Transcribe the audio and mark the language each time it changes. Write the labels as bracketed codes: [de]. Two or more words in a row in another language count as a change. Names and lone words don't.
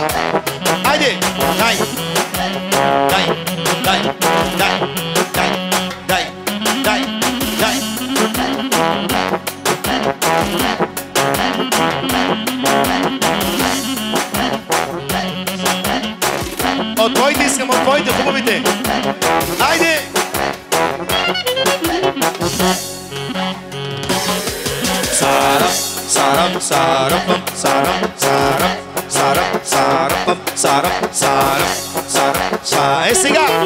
[bg] Айде! Дай! Дай! Дай! Дай! Дай! Дай! Дай! Дай! От твоите искам, от твоите хубавите! Айде! Сарап, сарап, сарапам, сарап, сарап, сарап, сарапам, сарап, сарап, сарап, сарап. Е сега!